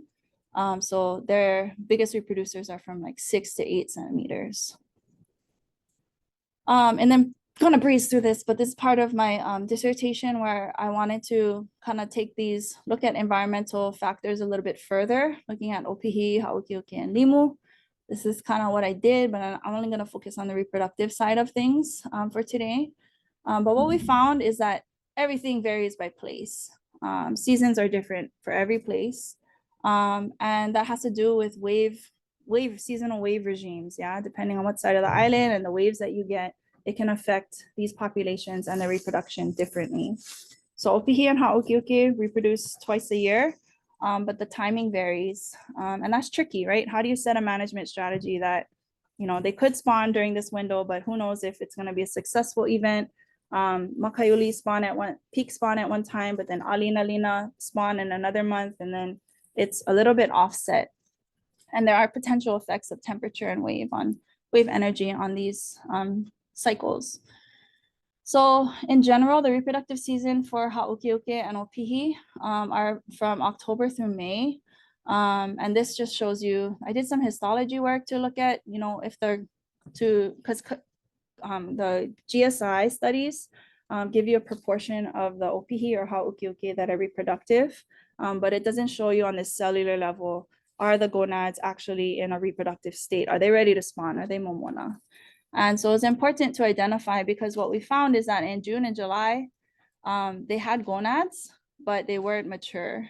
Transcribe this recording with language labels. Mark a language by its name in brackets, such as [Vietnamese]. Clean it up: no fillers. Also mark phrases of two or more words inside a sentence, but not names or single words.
[English] So their biggest reproducers are from like 6 to 8 centimeters. And then kind of breeze through this, but this is part of my dissertation where I wanted to kind of look at environmental factors a little bit further, looking at [Hawaiian] ʻopihi, ha'ukeuke, [English] and limu. This is kind of what I did, but I'm only going to focus on the reproductive side of things for today. But what we found is that everything varies by place. Seasons are different for every place. And that has to do with wave seasonal wave regimes, yeah, depending on what side of the island and the waves that you get, it can affect these populations and their reproduction differently. So ʻopihi and haʻukiuki reproduce twice a year, but the timing varies, and that's tricky, right? How do you set a management strategy that, you know, they could spawn during this window, but who knows if it's going to be a successful event. Makaʻiʻuli spawn at peak spawn at one time, but then ʻāina spawn in another month, and then it's a little bit offset. And there are potential effects of temperature and wave energy on these cycles. So in general, the reproductive season for haʻukiuki and ʻopihi are from October through May. And this just shows you, I did some histology work to look at, you know, if they're because the GSI studies give you a proportion of the ʻopihi or haʻukiuki that are reproductive, but it doesn't show you on the cellular level, are the gonads actually in a reproductive state? Are they ready to spawn? Are they momona? And so it's important to identify, because what we found is that in June and July, they had gonads, but they weren't mature.